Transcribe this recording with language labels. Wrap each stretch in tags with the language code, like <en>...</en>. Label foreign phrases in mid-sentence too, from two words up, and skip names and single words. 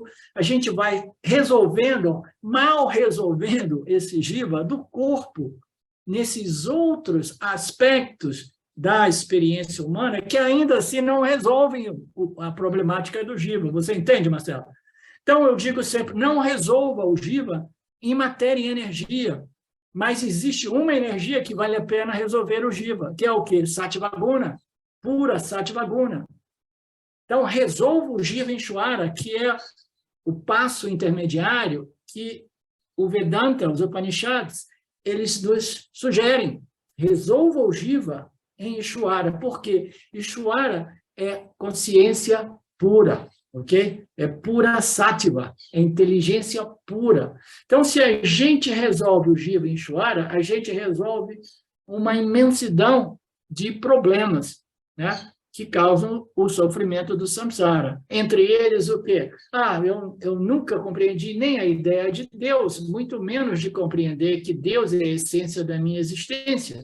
<pt>A gente vai resolvendo, mal resolvendo esse jiva do corpo, nesses outros aspectos da experiência humana, que ainda assim não resolvem a problemática do jiva. Você entende, Marcelo? Então, eu digo sempre, não resolva o jiva em matéria e energia, mas existe uma energia que vale a pena resolver o jiva, que é o quê? Sattva-guna, pura Sattva-guna. Então, resolva o jiva em Shwara, que é o passo intermediário que o Vedanta, os Upanishads, eles nos sugerem. Resolva o jiva em Ishwara, porque Ishwara é consciência pura, ok? É pura sattva, é inteligência pura. Então, se a gente resolve o jiva em Ishwara, a gente resolve uma imensidão de problemas, né? Que causam o sofrimento do samsara. Entre eles, o quê? Eu nunca compreendi nem a ideia de Deus, muito menos de compreender que Deus é a essência da minha existência.</pt>